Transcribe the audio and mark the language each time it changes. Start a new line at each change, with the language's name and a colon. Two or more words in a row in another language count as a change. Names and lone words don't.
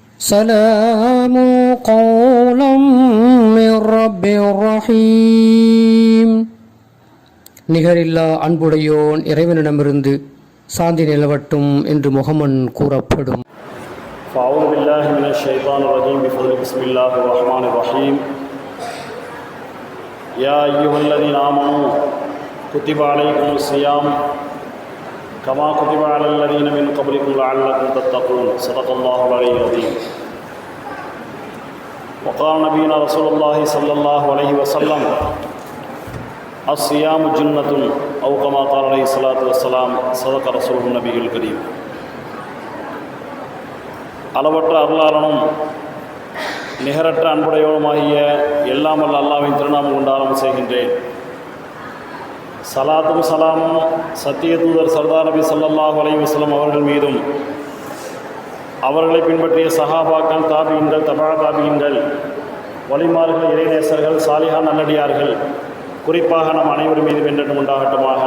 Arabic: سلام قولا من رب رحيم.
Tamil: நிகரில்லா அன்புடையோன் இறைவனிடமிருந்து சாந்தி நிலவட்டும் என்று முகமன் கூறப்படும்.
Arabic: فأعوذ بالله من الشيطان الرجيم بسم الله الرحمن الرحيم. يا أيها الذين آمنوا كتب عليكم الصيام كما كتب على الذين من قبلكم لعلكم تتقون. صدق الله العلي العظيم. وقال نبينا رسول الله صلى الله عليه وسلم الصيام جنة أو كما قال عليه الصلاة والسلام. صدق رسوله النبي الكريم.
Tamil: அளவற்ற அருளாளனும் நிகரற்ற அன்புடையவனுமாகிய எல்லாம் வல்ல அல்லாஹ்வின் திருநாமம் கொண்டு ஆரம்பம் செய்கின்றேன். சலாத்தும் சலாமும் சத்திய தூதர் சர்தார் நபி
Arabic: صلى الله عليه وسلم
Tamil: அவர்கள் மீதும் அவர்களை பின்பற்றிய சஹாபாக்கள், தாபியீன்கள்,
Arabic: تبع تابعين,
Tamil: வலிமார்கள், இறைநேசர்கள், சாலிஹான் நல்லடியார்கள், குறிப்பாக நம் அனைவரும் மீது வென்றென்று உண்டாகட்டுமாக.